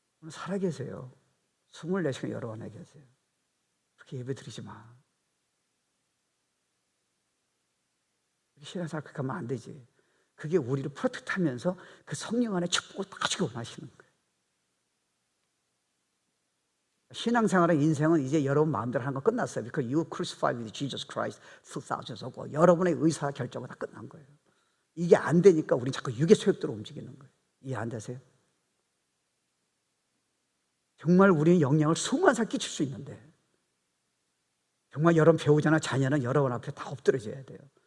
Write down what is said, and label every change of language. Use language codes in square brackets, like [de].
[ko] 살아계세요. 24시간 여러 안에 계세요. 그렇게 예배 드리지 마. 신앙생활 그렇게 하면 안 되지. 그게 우리를 프로텍트하면서 그 성령 안에 축복을 다 주고 원하시는 거예요. 신앙생활의 인생은 이제 여러분 마음대로 하는 거 끝났어요. [en] Because you crucified with Jesus Christ 2000 ago. [ko] 여러분의 의사 결정은 다 끝난 거예요. 이게 안 되니까 우린 자꾸 육의 소욕대로 움직이는 거예요. 이해 안 되세요? 정말 우리는 영향을 수만 살 끼칠 수 있는데 정말 여러분 배우자나 자녀는 여러분 앞에 다 엎드려져야 돼요.